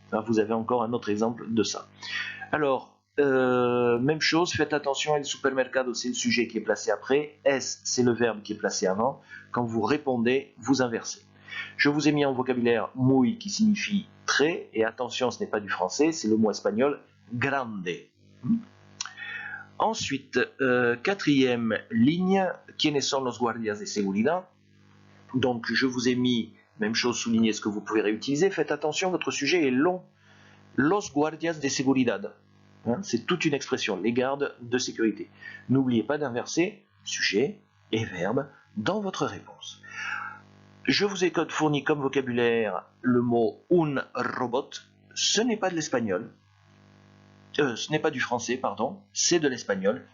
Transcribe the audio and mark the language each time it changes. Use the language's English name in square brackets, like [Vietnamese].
[French] Alors, vous avez encore un autre exemple de ça. Alors, même chose, faites attention, [Spanish] el supermercado, [French] c'est le sujet qui est placé après, es, c'est le verbe qui est placé avant. Quand vous répondez, vous inversez. Je vous ai mis en vocabulaire muy qui signifie très, et attention, ce n'est pas du français, c'est le mot espagnol grande. [Spanish] Ensuite, quatrième ligne, ¿quiénes son los guardias de seguridad? [French] Donc, je vous ai mis, même chose, souligner ce que vous pouvez réutiliser. Faites attention, votre sujet est long. [Spanish] Los guardias de seguridad. [French] C'est toute une expression, les gardes de sécurité. N'oubliez pas d'inverser sujet et verbe dans votre réponse. Je vous ai fourni comme vocabulaire le mot un robot. Ce n'est pas de l'espagnol. Ce n'est pas du français, pardon. C'est de l'espagnol.